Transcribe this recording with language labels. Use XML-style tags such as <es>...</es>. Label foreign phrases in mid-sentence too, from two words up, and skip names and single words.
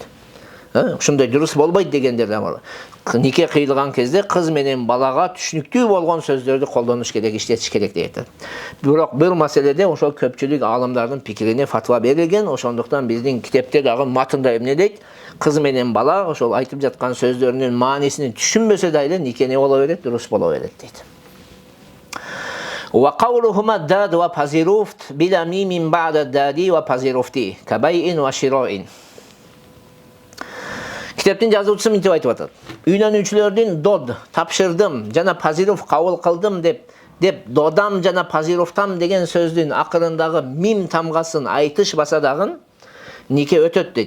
<ky>Ушундай дурус болбойт дегендер да бар. Нике кыйылган кезде кыз менен балага түшүнүктүү болгон сөздөрдү колдонуш керек, иштетиш керек дейт. Бирок бир маселеде ошол көпчүлүк алымдардын пикирине фатва берилген, ошондуктан биздин китепте дагы матында эмне дейт? Кыз менен бала ошол айтып жаткан сөздөрүнүн маанисин түшүнбөсө дагы нике не боло берет? Дурус боло берет дейт.</ky> <ar>وقولهما</ar> <fa>الداد وبازيروفت</fa> <ar>بلا ميم بعد</ar> <fa>الدادي وبازيروفتي</fa> <ar>كبيع وشراء.</ar> <ky>Китептин жазуучусу мынтип айтып атат. Үйлөнүүчүлөрдүн дод, тапшырдым жана пазиров кабыл кылдым деп додам жана пазировтам деген сөздүн акырындагы мим тамгасын айтышпаса дагы нике өтөт дейт.</ky>